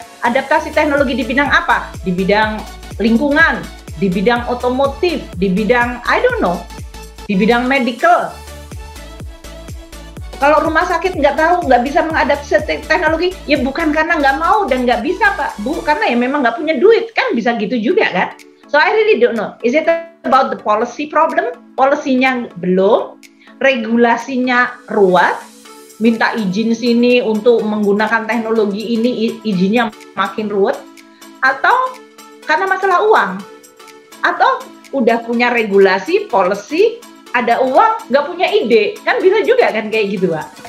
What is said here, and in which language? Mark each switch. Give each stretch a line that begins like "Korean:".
Indonesian: Adaptasi teknologi di bidang apa? Di bidang lingkungan, di bidang otomotif, di bidang
English: I don't know,
Indonesian: di bidang medical. Kalau rumah sakit nggak tahu, nggak bisa mengadaptasi teknologi, ya bukan karena nggak mau dan nggak bisa, Pak, Bu, karena ya memang nggak punya duit, kan bisa gitu juga kan?
English: So I really don't know. Is it about the policy problem?
Indonesian: Polisinya belum, regulasinya ruwet, minta izin sini untuk menggunakan teknologi ini, izinnya makin ruwet, atau karena masalah uang, atau udah punya regulasi, policy, ada uang, nggak punya ide, kan bisa juga kan kayak gitu, Pak.